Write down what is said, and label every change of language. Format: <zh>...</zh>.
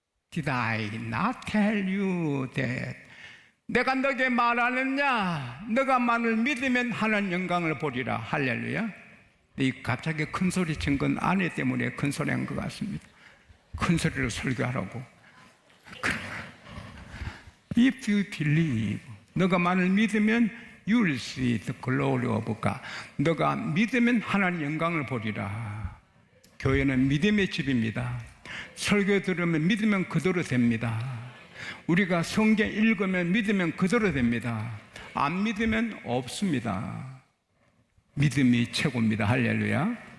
<en>Did I not tell you that?</en> <ko>내가 너에게 말 안 했냐? 너가 만을 믿으면 하나님 영광을 보리라. 할렐루야. 이 갑자기 큰 소리 친 건 아내 때문에 큰 소리 한 것 같습니다. 큰 소리로 설교하라고.</ko> <en>If you believe,</en> <ko>너가 만을 믿으면</ko> <en>you will see the glory of God.</en> <ko>너가 믿으면 하나님 영광을 보리라. 교회는 믿음의 집입니다. 설교 들으면 믿으면 그대로 됩니다. 우리가 성경 읽으면 믿으면 그대로 됩니다. 안 믿으면 없습니다. 믿음이 최고입니다. 할렐루야.</ko>